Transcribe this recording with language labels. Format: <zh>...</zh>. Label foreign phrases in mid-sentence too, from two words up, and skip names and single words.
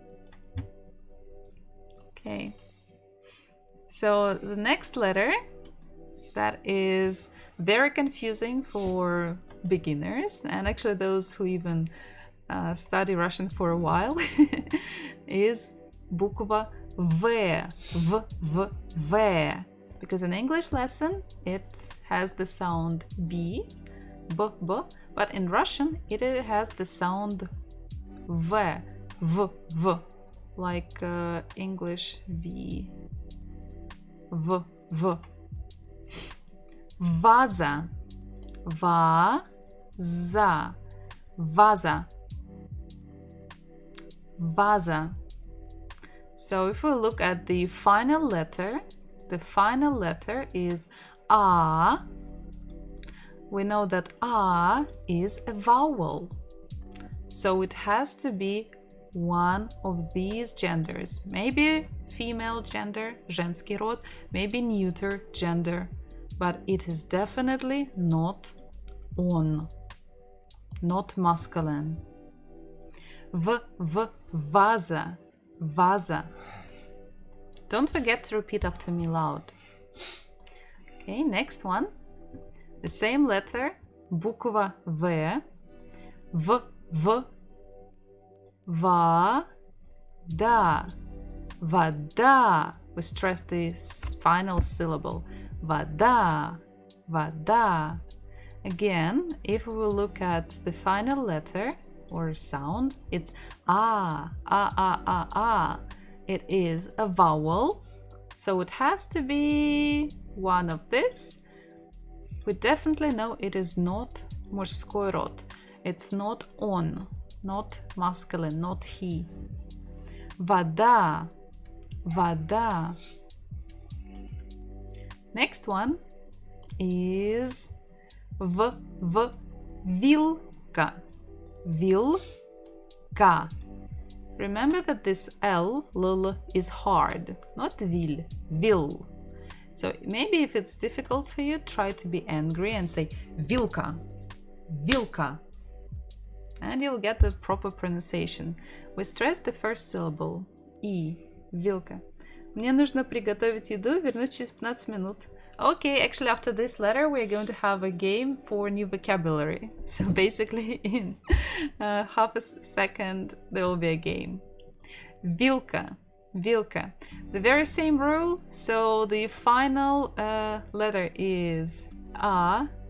<en>Okay. So the next letter that is very confusing for beginners and actually those who even study Russian for a while is</en> <ru>буква В.</ru> <en>V. Because in English lesson it has the sound B, B, but in Russian it has the sound V, V, like English V, V.</en> <ru>Ваза, ваза, ваза, ваза.</ru> <en>So if we look at the final letter is A. We know that A is a vowel. So it has to be one of these genders. Maybe female gender,</en> <ru>женский род,</ru> <en>maybe neuter gender, but it is definitely not on, not masculine.</en> <ru>Ваза, ваза.</ru> <en>Don't forget to repeat after me loud. Okay, next one. The same letter,</en> <ru>буква В, ва, да, вода.</ru> <en>We stress the final syllable.</en> <ru>Вода, вода.</ru> <en>Again, if we will look at the final letter or sound, it's a. It is a vowel, so it has to be one of this. We definitely know it is not</en> <ru>мужской род.</ru> <en>It's not on, not masculine, not he.</en> <ru>Вода, вода.</ru> <en>Next one is</en> <ru>вилка, вилка.</ru> <en>Remember that this L is hard, not vil. So maybe if it's difficult for you, try to be angry and say</en> <ru>вилка, вилка.</ru> <en>And you'll get the proper pronunciation. We stress the first syllable.</en> <ru>И, вилка. Мне нужно приготовить еду, вернусь через 15 минут.</ru> <en>Okay, actually after this letter we're going to have a game for new vocabulary. So basically in half a second there will be a game.</en> <ru>Вилка, вилка.</ru> <en>The very same rule, so the final letter is A.</en>